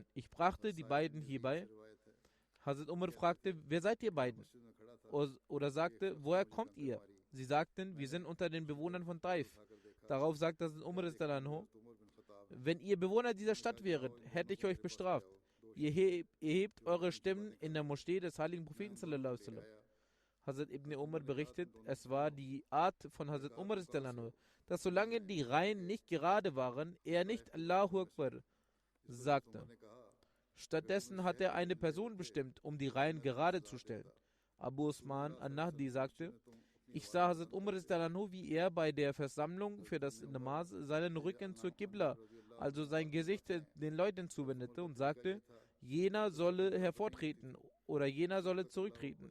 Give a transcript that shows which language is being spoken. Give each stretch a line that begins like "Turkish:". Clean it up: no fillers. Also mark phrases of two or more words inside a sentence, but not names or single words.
German: Ich brachte die beiden hierbei. Hazrat Umar fragte: Wer seid ihr beiden? Oder sagte: Woher kommt ihr? Sie sagten: Wir sind unter den Bewohnern von Taif. Darauf sagte Hazrat Umar: Wenn ihr Bewohner dieser Stadt wäret, hätte ich euch bestraft. Ihr hebt eure Stimmen in der Moschee des heiligen Propheten
Arabic: صلى الله عليه وسلم.
German: Hazrat Ibn Umar berichtet, es war die Art von Hazrat Umar, dass solange die Reihen nicht gerade waren, er nicht
Arabic: الله أكبر
German: sagte. Stattdessen hat er eine Person bestimmt, um die Reihen gerade zu stellen. Abu Usman an-Nahdi sagte: Ich sah Hazrat Umar, wie er bei der Versammlung für das Namaz seinen Rücken zur Qibla, also sein Gesicht den Leuten zuwendete und sagte: Jener solle hervortreten oder jener solle zurücktreten.